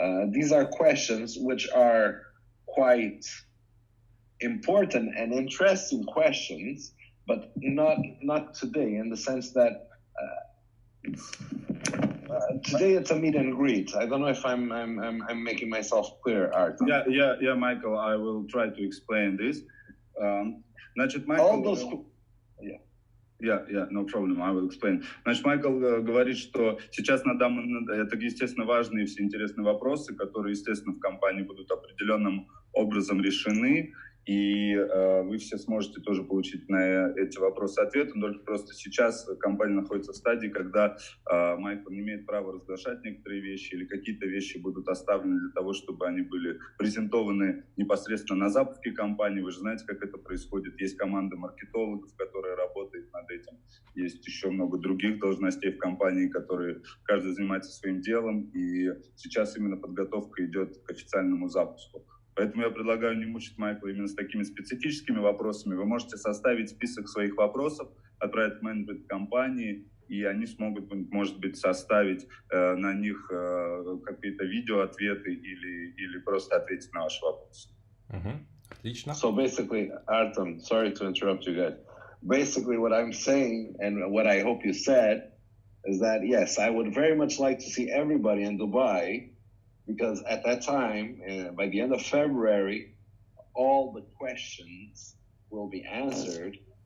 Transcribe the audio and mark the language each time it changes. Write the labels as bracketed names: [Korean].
[English] These are questions which are quite important and interesting questions, but not today, in the sense that today it's a meet and greet. I don't know if I'm making myself clear, Art. Yeah, Michael, I will try to explain this. [Russian] Значит, Michael, [English] Yeah, no problem, I will explain. [Russian] Значит, Майкл говорит, что сейчас это, естественно, важные все интересные вопросы, которые, естественно, в компании будут определенным образом решены, и вы все сможете тоже получить на эти вопросы ответы, только просто сейчас компания находится в стадии, когда Майкл не имеет права разглашать некоторые вещи, или какие-то вещи будут оставлены для того, чтобы они были презентованы непосредственно на запуске компании. Вы же знаете, как это происходит. Есть команда маркетологов, которая работает над этим. Есть еще много других должностей в компании, которые каждый занимается своим делом, и сейчас именно подготовка идет к официальному запуску. Поэтому я предлагаю не мучить Майкла именно с такими специфическими вопросами. Вы можете составить список своих вопросов, отправить в менеджмент компании, и они смогут, может быть, составить на них какие-то видео-ответы или просто ответить на ваши вопросы. Отлично. [English] So basically, Artem, sorry to interrupt you guys. Basically, what I'm saying, and what I hope you said, is that, yes, I would very much like to see everybody in Dubai, because at that time, by the end of February, all the questions will be answered.